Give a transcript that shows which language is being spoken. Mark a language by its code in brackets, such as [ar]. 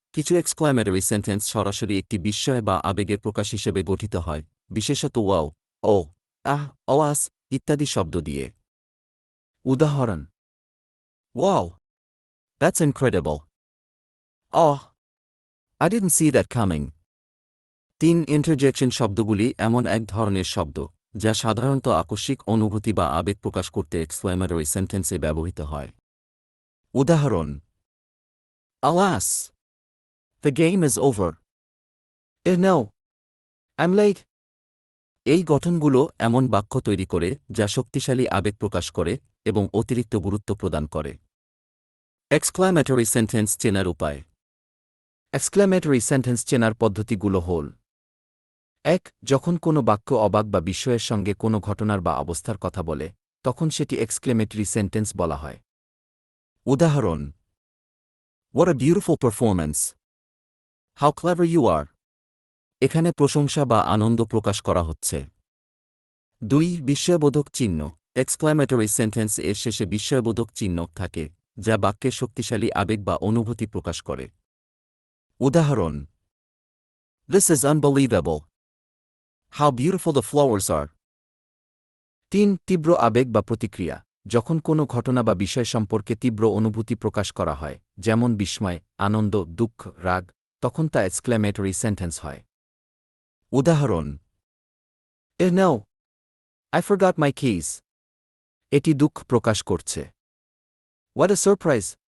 [bn] কিছু exclamatory sentence সরাসরি একটি বিস্ময় বা আবেগের প্রকাশ হিসেবে গঠিত হয়, বিশেষত ওয়াও, ও, আহ, ওয়াস ইত্যাদি শব্দ দিয়ে। উদাহরণ: [en] Wow! That's incredible! Oh! I didn't see that coming. 3. [bn] Interjection শব্দগুলি এমন এক ধরনের শব্দ যা সাধারণত আকস্মিক অনুভূতি বা আবেগ প্রকাশ করতে এক্সক্লামেটরি সেন্টেন্সে ব্যবহৃত হয়। উদাহরণ: [en] Alas! The game is over. No. I'm late. [bn] এই গঠনগুলো এমন বাক্য তৈরি করে যা শক্তিশালী আবেগ প্রকাশ করে এবং অতিরিক্ত গুরুত্ব প্রদান করে। এক্সক্লামেটরি সেন্টেন্স চেনার উপায়। Exclamatory sentence চেনার পদ্ধতিগুলো হল: 1. যখন কোনো বাক্য অবাক বা বিস্ময়ের সঙ্গে কোনো ঘটনার বা অবস্থার কথা বলে, তখন সেটি exclamatory sentence বলা হয়। উদাহরণ: [en] What a beautiful performance! How clever you are! [bn] এখানে প্রশংসা বা আনন্দ প্রকাশ করা হচ্ছে। 2. বিস্ময়বোধক চিহ্ন। এক্সক্লামেটরি সেন্টেন্স এর শেষে বিস্ময়বোধক চিহ্ন থাকে, যা বাক্যে শক্তিশালী আবেগ বা অনুভূতি প্রকাশ করে। উদাহরণ: [en] This is unbelievable. How beautiful the flowers are. [bn] 3. তীব্র আবেগ বা প্রতিক্রিয়া। যখন কোনো ঘটনা বা বিষয় সম্পর্কে তীব্র অনুভূতি প্রকাশ করা হয়, যেমন বিস্ময়, আনন্দ, দুঃখ, রাগ, তখন তা এক্সক্লেমেটরি সেন্টেন্স হয়। উদাহরণ: [en] No! I forgot my keys. [bn] এটি দুঃখ প্রকাশ করছে। [en] What a surprise!